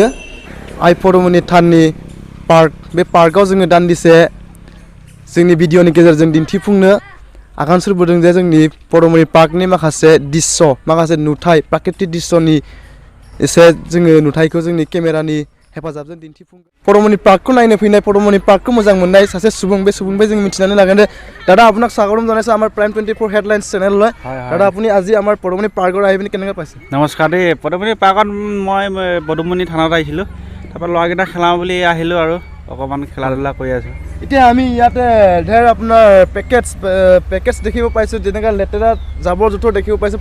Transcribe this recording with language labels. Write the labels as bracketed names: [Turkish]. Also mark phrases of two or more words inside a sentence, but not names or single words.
[Bodo] आइ पदुमनि थाननि पार्क, बे पार्कआव जोङो दान्दिसे जोंनि भिडिअनि गेजेरजों दिन्थिफुंनो आगान सुरबोदों जे जोंनि पदुमनि पार्कनि माखासे दृश्य, माखासे नुथाय, प्राकृतिक दृश्यनि एसे जोङो नुथायखौ जोंनि केमेरानि हेफाजाबजों दिन्थिफुंगोन। पदुमनि पार्कखौ नायनो फैनाय, पदुमनि पार्कखौ मोजां मोननाय सासे सुबुं, बे सुबुंनिफ्राय जों मिथिनानै लागोन [Assamese] যে দাদা আপোনাক স্বাগতম জনাইছোঁ আমাৰ প্ৰাইম 24 হেডলাইন্স চেনেললৈ। দাদা আপুনি আজি আমাৰ পদুমনি পাৰ্কত আহি পিনি কেনেকৈ পাইছে? নমস্কাৰ দেই। পদুমনি পাৰ্কত মই পদুমনি থানত আহিছিলোঁ। তাৰপৰা ল'ৰাকেইটা খেলাওঁ বুলি আহিলোঁ আৰু অকণমান খেলা ধূলা কৰি আছোঁ। এতিয়া আমি ইয়াতে ধেৰ আপোনাৰ পেকেজ দেখিব পাইছোঁ, যেনেকৈ লেতেৰা জাবৰ জোঁথৰ দেখিব পাইছোঁ।